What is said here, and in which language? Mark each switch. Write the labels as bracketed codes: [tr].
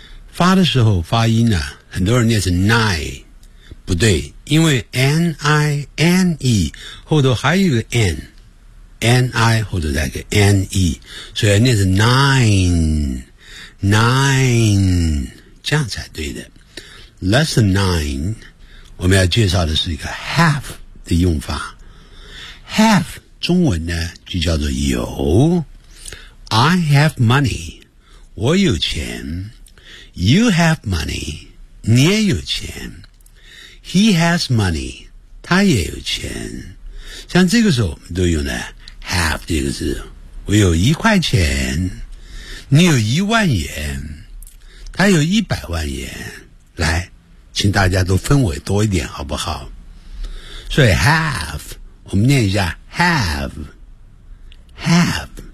[zh] 发的时候发音呢、啊、很多人念是 nine， 不对，因为 N-I-N-E 后头还有一个 N， N-I 后头再一个 N-E， 所以念是 nine 这样才对的。 Lesson 9我们要介绍的是一个 half 的用法。 half 中文呢就叫做有。 [en] I have money， [zh] 我有钱。 [en] You have money, [zh] 你也有钱。 [en] He has money, [zh] 他也有钱。像这个时候我们都用了 have 这个字。我有一块钱，你有一万元，他有一百万元。来，请大家都分我多一点好不好？所以 have, 我们念一下 have, have。